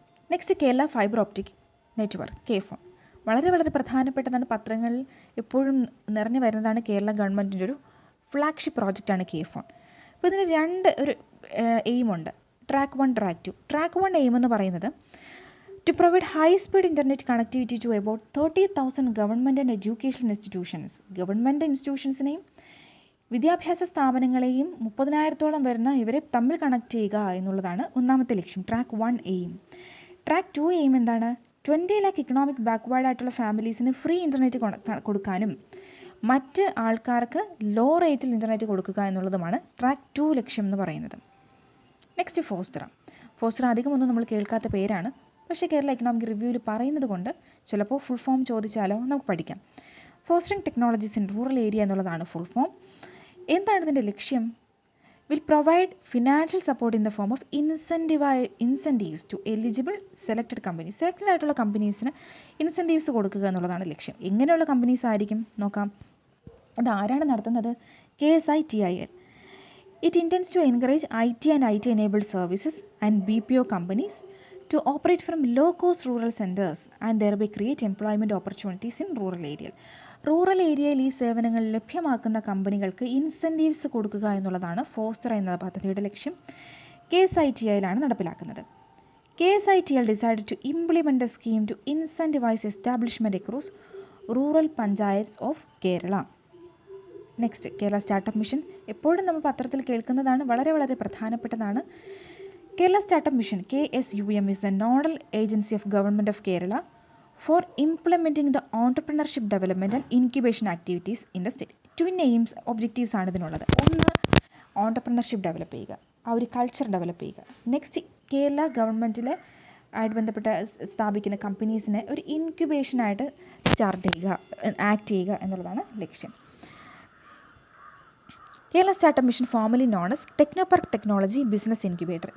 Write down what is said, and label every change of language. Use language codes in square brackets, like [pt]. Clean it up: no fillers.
[ml] Next Kerala fibre optic network, KFON. വളരെ പ്രധാനപ്പെട്ടതാണ്, പത്രങ്ങളിൽ എപ്പോഴും നിറഞ്ഞു വരുന്നതാണ്. കേരള ഗവൺമെൻറ്റിൻ്റെ ഒരു ഫ്ലാഗ്ഷിപ്പ് പ്രോജക്റ്റാണ് KFON. അപ്പോൾ ഇതിന് 2 എയിമുണ്ട്, ട്രാക്ക് 1, ട്രാക്ക് 2. ട്രാക്ക് 1 എയിം എന്ന് പറയുന്നത് [en] to provide high-speed internet connectivity to about 30,000 government and educational institutions. [ml] Government ഇൻസ്റ്റിറ്റ്യൂഷൻസിനെയും വിദ്യാഭ്യാസ സ്ഥാപനങ്ങളെയും 30,000-ഓളം വരുന്ന ഇവരെ തമ്മിൽ കണക്ട് ചെയ്യുക എന്നുള്ളതാണ് ഒന്നാമത്തെ ലക്ഷ്യം, ട്രാക്ക് 1 എയിം. ട്രാക്ക് 2 എയിം എന്താണ്? 20 lakh ഇക്കണോമിക് ബാക്ക്വേർഡ് ആയിട്ടുള്ള ഫാമിലീസിന് ഫ്രീ ഇൻ്റർനെറ്റ് കൊടുക്കാനും മറ്റ് ആൾക്കാർക്ക് ലോ റേറ്റിൽ ഇൻ്റർനെറ്റ് കൊടുക്കുക എന്നുള്ളതുമാണ് ട്രാക്ക് 2 ലക്ഷ്യം എന്ന് പറയുന്നത്. നെക്സ്റ്റ് ഫോസ്റ്ററ. ഫോസ്റ്ററ അധികമൊന്നും നമ്മൾ കേൾക്കാത്ത പേരാണ്, പക്ഷേ കേരള എക്കണോമിക് റിവ്യൂവിൽ പറയുന്നത് കൊണ്ട് ചിലപ്പോൾ ഫുൾ ഫോം ചോദിച്ചാലോ നമുക്ക് പഠിക്കാം. Fostering technologies in rural area എന്നുള്ളതാണ് ഫുൾ ഫോം. എന്താണ് ഇതിൻ്റെ ലക്ഷ്യം? [en] Will provide financial support in the form of incentives to eligible selected companies. [ml] Selected ആയിട്ടുള്ള കമ്പനീസിന് ഇൻസെൻറ്റീവ്സ് കൊടുക്കുക എന്നുള്ളതാണ് ലക്ഷ്യം. എങ്ങനെയുള്ള കമ്പനീസ് ആയിരിക്കും നോക്കാം. അത് ആരാണ് നടത്തുന്നത്? KSITIL. [en] It intends to encourage IT and IT enabled services and BPO companies to operate from low-cost rural centers and thereby create employment opportunities in rural area. [ml] Rural ഏരിയയിൽ ഈ സേവനങ്ങൾ ലഭ്യമാക്കുന്ന കമ്പനികൾക്ക് ഇൻസെൻറ്റീവ്സ് കൊടുക്കുക എന്നുള്ളതാണ് ഫോസ്റ്റർ എന്ന പദ്ധതിയുടെ ലക്ഷ്യം. KSITL ആണ് നടപ്പിലാക്കുന്നത്. [en] KSITL decided to implement a scheme to incentivize establishment across rural panchayats of Kerala. [ml] Next Kerala startup mission. എപ്പോഴും നമ്മൾ പത്രത്തിൽ കേൾക്കുന്നതാണ്, വളരെ പ്രധാനപ്പെട്ടതാണ്. [en] Kerala startup mission KSUM is the nodal agency of Government of Kerala for implementing the entrepreneurship development and incubation activities in the state. [ml] Twin aims, objectives ആണ് ഇതിനുള്ളത്. ഒന്ന്, entrepreneurship develop ചെയ്യുക, ആ ഒരു കൾച്ചർ ഡെവലപ്പ് ചെയ്യുക. നെക്സ്റ്റ്, കേരള ഗവൺമെൻറ്റിൽ ആയിട്ട് ബന്ധപ്പെട്ട് സ്ഥാപിക്കുന്ന കമ്പനീസിനെ ഒരു ഇൻക്യുബേഷനായിട്ട് ആക്ട് ചെയ്യുക എന്നുള്ളതാണ് ലക്ഷ്യം. [en] Kerala startup mission formerly known as Technopark technology business incubator.